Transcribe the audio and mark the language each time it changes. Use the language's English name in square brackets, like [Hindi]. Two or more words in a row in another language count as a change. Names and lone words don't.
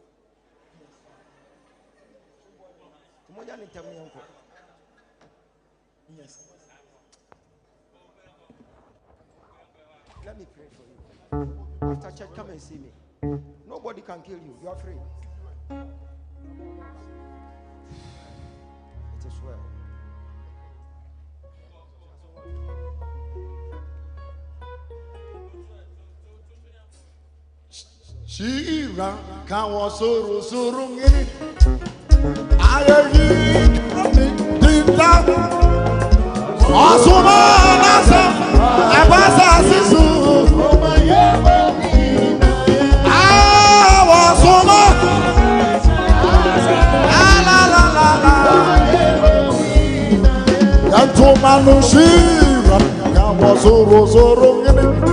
[English] Yes. Let me pray for you. After church, come and see me. Nobody can kill you. You are free. It is well. Shira kawa suru ngini ayi dinda asuma nasa abasa sisu awasuma la la la la yantumanu shira kawa suru ngini